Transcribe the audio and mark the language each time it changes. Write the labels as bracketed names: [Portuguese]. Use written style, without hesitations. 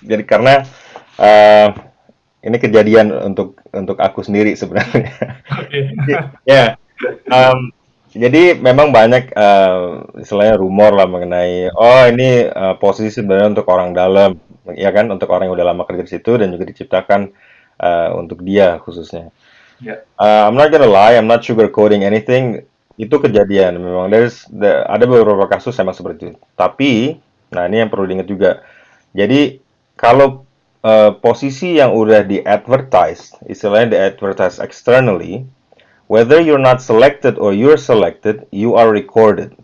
[Indonesian] Jadi karena ini kejadian untuk aku sendiri sebenarnya. Oke. Ya. Jadi memang banyak istilahnya rumor lah mengenai ini posisi sebenarnya untuk orang dalam, ya kan, untuk orang yang udah lama kerja di situ dan juga diciptakan untuk dia khususnya. Yeah. [English] I'm not gonna lie, I'm not sugarcoating anything. [Indonesian] Itu kejadian memang ada beberapa kasus memang seperti itu. Tapi, nah ini yang perlu diingat juga. Jadi kalau posisi yang udah [English] di-advertise, [Indonesian] istilahnya [English] di-advertise externally, whether you're not selected or you're selected, you are recorded.